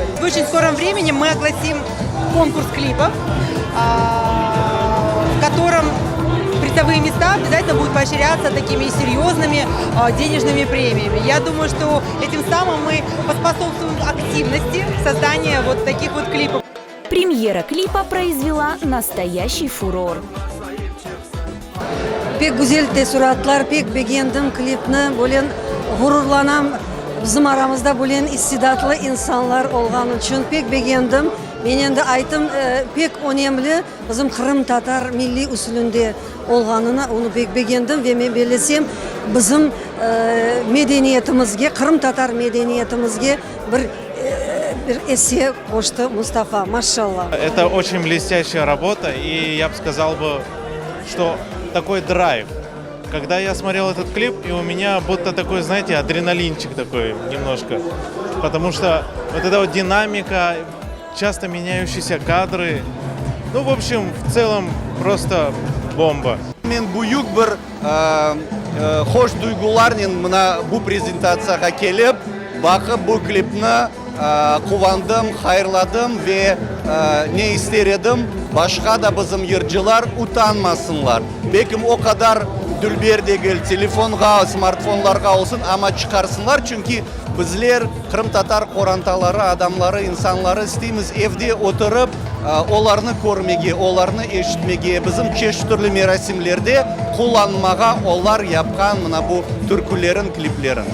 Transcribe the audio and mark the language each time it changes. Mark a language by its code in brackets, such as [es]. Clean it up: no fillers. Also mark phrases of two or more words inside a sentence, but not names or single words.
[ru] В очень скором времени мы огласим конкурс клипов, в котором призовые места обязательно будут поощряться такими серьезными денежными премиями. Я думаю, что этим самым мы поспособствуем активности создания вот таких вот клипов. Премьера клипа произвела настоящий фурор. [crh] Pek güzel tesuratlar, pek beğendim klipni. Böyle gururlanam. Bizim aramızda böyle istidatlı insanlar olğan için pek beğendim. Ben endi aytım pek önemli bizim Kırım Tatar milli usulünde olğanını onu pek beğendim ve men belesem bizim medeniyetimizge, Kırım Tatar medeniyetimizge bir esse koştu Mustafa, maşallah. [ru] Это очень блестящая работа, и я бы сказал бы, что такой драйв. Когда я смотрел этот клип, и у меня будто такой, знаете, адреналинчик такой немножко. Потому что вот эта вот динамика, часто меняющиеся кадры. Ну, в общем, в целом просто бомба. [crh] Мен büyük bir hoş duygularla mına bu prezentatsiyaga kelib, bakıp bu klipni kuvandым, hayırladım ve ne ister edim, başka da bizim yırcılar utanmasınlar. Belki o kadar dülber değil, telefonga, smartfonlarga olsun ama çıkarsınlar çünkü bizler Kırım Tatar korantaları, adamları, insanları isteyimiz evde oturup onlarını görmege, onlarını eşitmege, bizim çeşitli türlü merasimlerde kullanmaga onlar yapkan bu türkülerin kliplerin.